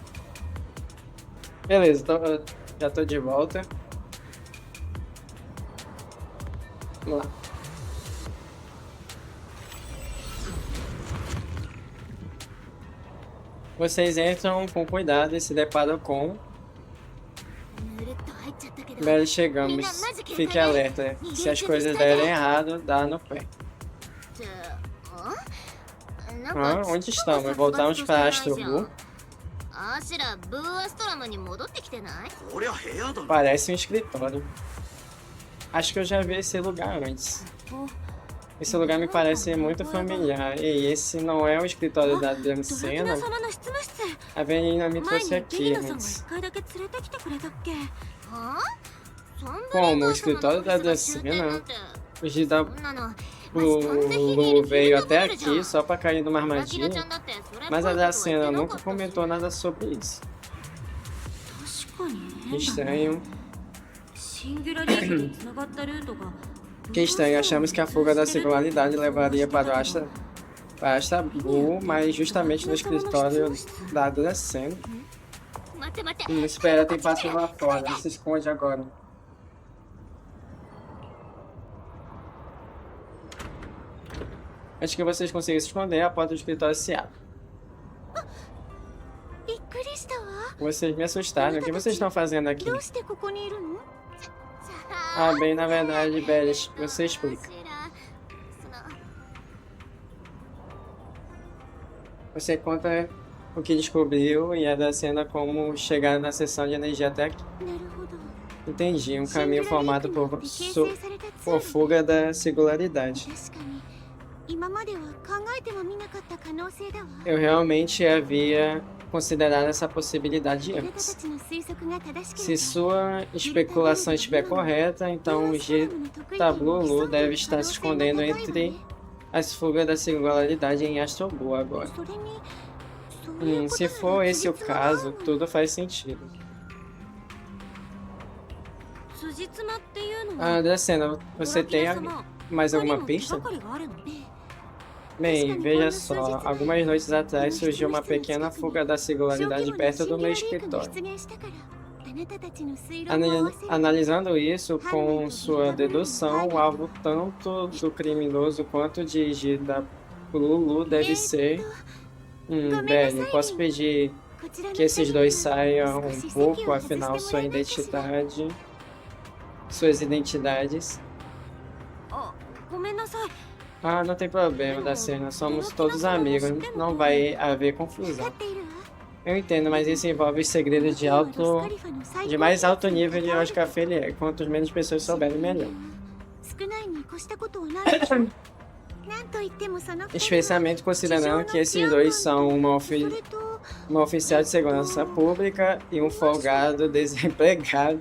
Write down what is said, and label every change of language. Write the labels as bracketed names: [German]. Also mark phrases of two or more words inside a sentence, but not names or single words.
[Portuguese] Beleza, então, eu já tô de volta. Vamos lá. Vocês entram com cuidado e se deparam com... [Japanese] ぬるっと入っちゃったけど [Portuguese] Belly, chegamos. Fique alerta. Se as coisas derem errado, dá no pé. [Japanese] じゃあなん [Portuguese] Ah, [Japanese] か [Portuguese] onde estamos? Voltamos para Astro Blue. [Japanese] あしらブーアストラムに戻ってきてないこりゃ部屋だろ [Portuguese] Parece um escritório. Acho que eu já vi esse lugar antes. Esse lugar me parece muito familiar. E esse não é o escritório da [Japanese] ドラキュラ [Portuguese] Dancena? [Japanese] 様の執務室 [Portuguese] A Avelina me [Japanese] 前 [Portuguese] trouxe [Japanese] にゲ [Portuguese] aqui [Japanese] リナさんが [Portuguese] antes. [Japanese] 一回だけ連れてきてくれたっけはあそんな [Portuguese] Como? O [Japanese] レンガー様の [Portuguese] escritório da [Japanese] オフィスが終点 [Portuguese] Dancena? [Japanese] なんて [Portuguese] O Gida [Japanese] そんなの [Portuguese] Blue veio até aqui só pra cair numa [Japanese] ドラキュラちゃ [Portuguese] armadilha. [Japanese] んだってそれっぽい [Portuguese] Mas [Japanese] こと [Portuguese] a [Japanese] は言って [Portuguese] Dancena [Japanese] なか [Portuguese] nunca [Japanese] ったし [Portuguese] comentou nada sobre isso. [Japanese] 確かに [Portuguese] Que [Japanese] 変だね [Portuguese] estranho. [Japanese] シンギュラリティに繋がったルートが [Portuguese] Que estranho, achamos que a fuga da singularidade levaria para o Astra Blue, mas justamente no escritório da Dancena. [Japanese] 待って待って [Portuguese] Espera, tem passo lá fora, ele se esconde agora. Antes que vocês consigam se esconder, a porta do escritório se abre. [Japanese] びっくりしたわ [Portuguese] Vocês me assustaram, o que vocês estão fazendo aqui? [Japanese] どうしてここにいるの [Portuguese] Ah, bem, na verdade, Belly, você explica. Você conta o que descobriu e a Dancena como chegar na seção de energia até aqui. [Japanese] なるほど [Portuguese] Entendi, um caminho formado por fuga da singularidade. [Japanese] 確かに今までは考えてもみなかった可能性だわ [Portuguese] Eu realmente havia considerado essa possibilidade [Japanese] あなたた [Portuguese] antes. [Japanese] ちの推測が正しけ [Portuguese] Se [Japanese] れば [Portuguese] sua especulação estiver correta, então o Gita Blue deve estar se escondendo entre as fugas da singularidade em Astro Blue agora. [Japanese] それにそういうこと [Portuguese] Se [Japanese] なら [Portuguese] for esse o [Japanese] 辻褄が合う [Portuguese] caso, tudo faz sentido. [Japanese] 辻褄っていうの [Portuguese] Ah, [Japanese] は [Portuguese] Dancena, você [Japanese] ドラキュ [Portuguese] tem [Japanese] ラ様 [Portuguese] mais [Japanese] 他に [Portuguese] alguma [Japanese] も手 [Portuguese] pista? [Japanese] がかりがあるのね [Portuguese] Bem, veja só, algumas noites atrás surgiu uma pequena fuga da singularidade perto do meu escritório. Analisando isso com sua dedução, o alvo tanto do criminoso quanto de Gita Blue deve ser... Belly, posso pedir que esses dois saiam um pouco, afinal suas identidades... [Japanese] あごめんなさい [Portuguese] Ah, não tem problema, Dancena, somos todos amigos, não vai haver confusão. [Japanese] 分かっているわ [Portuguese] Eu entendo, mas isso envolve segredos de mais alto nível de Oscar Freire. Quanto menos pessoas souberem, melhor. Especialmente considerando que esses dois são uma oficial de segurança pública e um folgado desempregado.